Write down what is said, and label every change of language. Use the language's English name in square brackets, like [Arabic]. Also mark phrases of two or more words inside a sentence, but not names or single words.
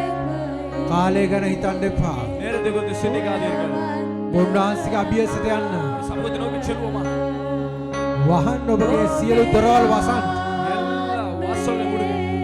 [Sinhala] කාලය ගැන හිතන්න එපා [Tamil] நேரத்தை குறித்து சிந்திக்காதீர்கள் [Sinhala] උන්වහන්සේගේ අභියසට යන්න [Tamil] சமூகத்தை நோக்கி செல்வோமா? [Sinhala] වහන් ඔබගේ සියලු දොරවල් වසන්. [Tamil] எல்லா வாசல்களை மூடுங்க.